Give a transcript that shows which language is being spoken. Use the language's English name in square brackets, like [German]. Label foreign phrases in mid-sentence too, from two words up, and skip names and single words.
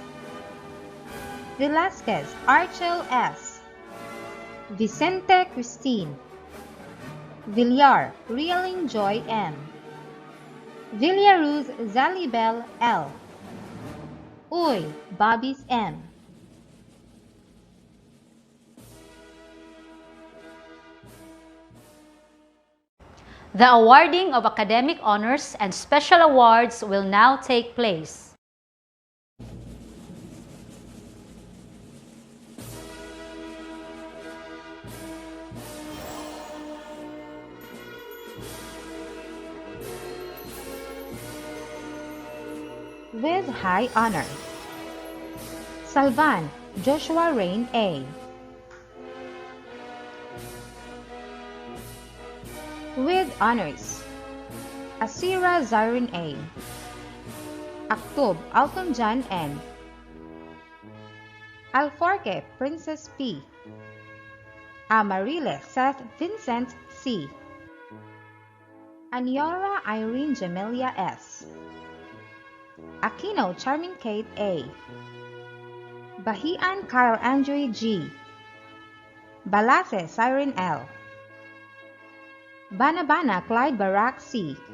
[English] Velasquez, Archel S. Vicente Christine. Villar, Realing Joy M. Villaruz Zalibel L. Uy, Bobbies M. The awarding of academic honors and special awards will now take place. With high honor, Salvan Joshua Rain A. With honors, Asira Zarin A. Aktub Alton John N. Alforque Princess P. Amarile Seth Vincent C. Anyora Irene Jamelia S. Aquino Charming Kate A. Bahian Kyle Andre G. Balase Siren L. Banabana Clyde Barak C.